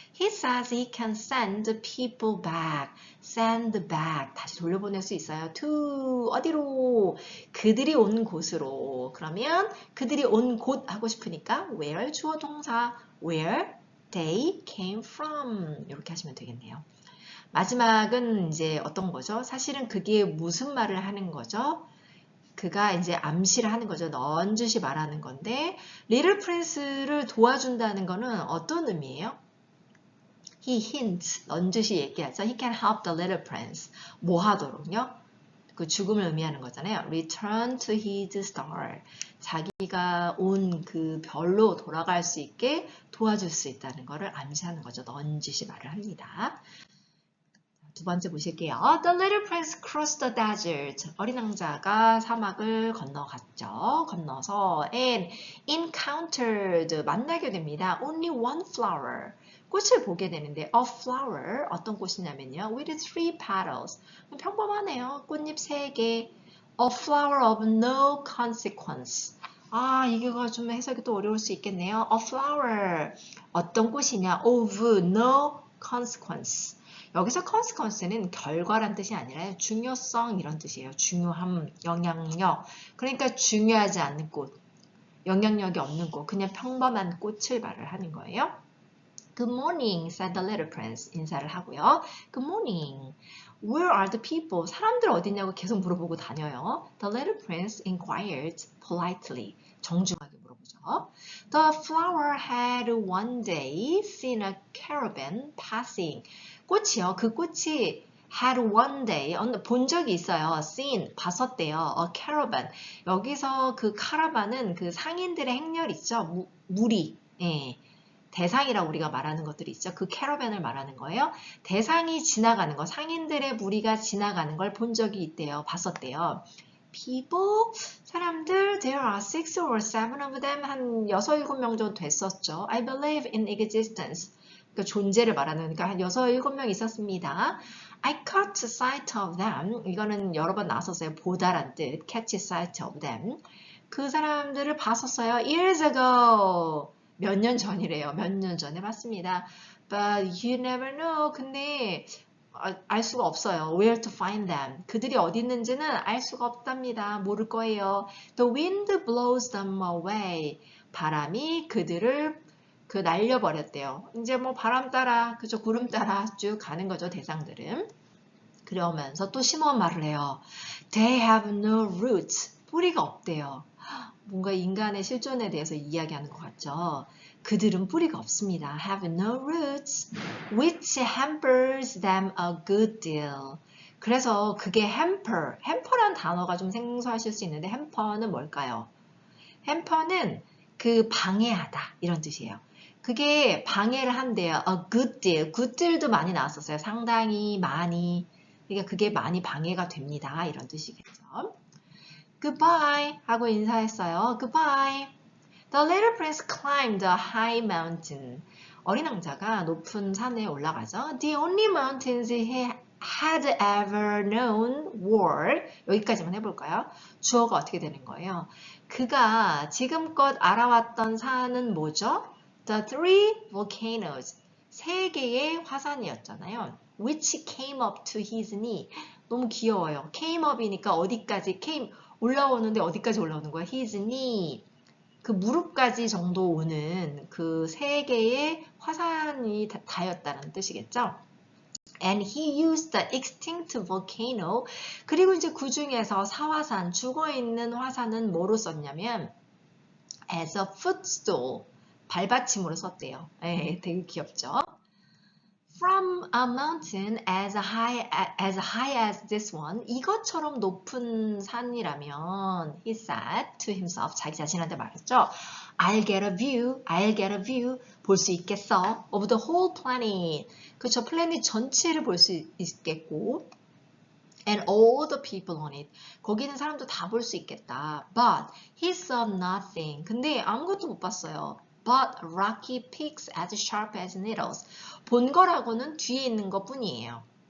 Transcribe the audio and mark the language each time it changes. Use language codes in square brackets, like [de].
[en] He says he can send people back. send back. [ko] 다시 돌려보낼 수 있어요. to 어디로? 그들이 온 곳으로. 그러면 그들이 온 곳 하고 싶으니까 where 주어 동사 [en] where they came from [ko] 이렇게 하시면 되겠네요. 마지막은 이제 어떤 거죠? 사실은 그게 무슨 말을 하는 거죠? 그가 이제 암시를 하는 거죠. 넌지시 말하는 건데 리틀 프린스를 도와준다는 거는 어떤 의미예요? [en] He hints, [ko] 넌지시 얘기하죠. [en] He can help the little prince. [ko] 뭐 하도록요? 그 죽음을 의미하는 거잖아요. [en] Return to his star. [ko] 자기가 온 그 별로 돌아갈 수 있게 도와줄 수 있다는 거를 암시하는 거죠. 넌지시 말을 합니다. 두 번째 보실게요. [en] The little prince crossed the desert. [ko] 어린 왕자가 사막을 건너갔죠. 건너서 [en] and encountered [ko] 만나게 됩니다. [en] Only one flower. [ko] 꽃을 보게 되는데 [en] a flower [ko] 어떤 꽃이냐면요. [en] with 3 petals. [ko] 평범하네요. 꽃잎 3개. [en] A flower of no consequence. [ko] 이거 좀 해석이 또 어려울 수 있겠네요. [en] A flower. [ko] 어떤 꽃이냐? [en] Of no consequence. [ko] 여기서 consequence는 결과란 뜻이 아니라 중요성 이런 뜻이에요. 중요함, 영향력. 그러니까 중요하지 않는 꽃, 영향력이 없는 꽃, 그냥 평범한 꽃을 말을 하는 거예요. [en] Good morning, said the little prince. [ko] 인사를 하고요. [en] Good morning. Where are the people? [ko] 사람들 어디냐고 계속 물어보고 다녀요. [en] The little prince inquired politely. [ko] 정중하게 물어보죠. [en] The flower had one day seen a caravan passing. [ko] 꽃이요. 그 꽃이 [en] had one day, [ko] 본 적이 있어요. [en] seen, [ko] 봤었대요. [en] A caravan. [ko] 여기서 그 카라반은 그 상인들의 행렬 있죠. 무리. 예. 대상이라고 우리가 말하는 것들이 있죠. 그 캐러밴을 말하는 거예요. 대상이 지나가는 거, 상인들의 무리가 지나가는 걸 본 적이 있대요. 봤었대요. [en] People, 사람들, there are 6 or 7 of them, [ko] 한 6, 7명 정도 됐었죠. [en] I believe in existence. [ko] 그러니까 존재를 말하는, 그러니까 한 6, 7명 있었습니다. [en] I caught sight of them. [ko] 이거는 여러 번 나왔었어요. 보다란 뜻. [en] catch sight of them. [ko] 그 사람들을 봤었어요. [en] Years ago. [ko] 몇 년 전이래요. 몇 년 전에 봤습니다. [en] But you never know. [ko] 근데 알 수가 없어요. [en] Where to find them. [ko] 그들이 어디 있는지는 알 수가 없답니다. 모를 거예요. [en] The wind blows them away. [ko] 바람이 그들을 날려버렸대요. 이제 뭐 바람 따라, 그죠? 구름 따라 쭉 가는 거죠. 대상들은. 그러면서 또 심오한 말을 해요. [en] They have no roots. [ko] 뿌리가 없대요. 뭔가 인간의 실존에 대해서 이야기하는 것 같죠. 그들은 뿌리가 없습니다. [en] Have no roots, which hampers them a good deal. [ko] 그래서 그게 hamper란 단어가 좀 생소하실 수 있는데 hamper는 뭘까요? hamper는 그 방해하다 이런 뜻이에요. 그게 방해를 한대요. [en] A good deal. [ko] good deal도 많이 나왔었어요. 상당히 많이. 그러니까 그게 많이 방해가 됩니다. 이런 뜻이겠죠. Goodbye 하고 인사했어요. [en] Goodbye. The little prince climbed a high mountain. [ko] 어린 왕자가 높은 산에 올라가죠. [en] The only mountains he had ever known were [ko] 여기까지만 해볼까요? 주어가 어떻게 되는 거예요? 그가 지금껏 알아왔던 산은 뭐죠? [en] The three volcanoes. [ko] 세 개의 화산이었잖아요. [en] Which came up to his knee. [ko] 너무 귀여워요. came up이니까 어디까지 came 올라오는데 어디까지 올라오는 거야? [en] His knee. [ko] 그 무릎까지 정도 오는 그 세 개의 화산이 닿였다는 뜻이겠죠? [en] And he used the extinct volcano. [ko] 그리고 이제 그 중에서 사화산, 죽어있는 화산은 뭐로 썼냐면 [en] as a footstool. [ko] 발받침으로 썼대요. 네, 되게 귀엽죠? [en] From a mountain as high as this one. [ko] 이것처럼 높은 산이라면 [en] he said to himself. [ko] 자기 자신한테 말했죠. [en] I'll get a view. [ko] 볼 수 있겠어. [en] Of the whole planet. [ko] 그쵸. 플래닛 전체를 볼 수 있겠고. [en] And all the people on it. [ko] 거기 있는 사람도 다 볼 수 있겠다. [en] But he saw nothing. [ko] 근데 아무것도 못 봤어요. [en] But rocky peaks as sharp as needles. [ko] 본 거라고는 뒤에 있는 것 뿐이에요.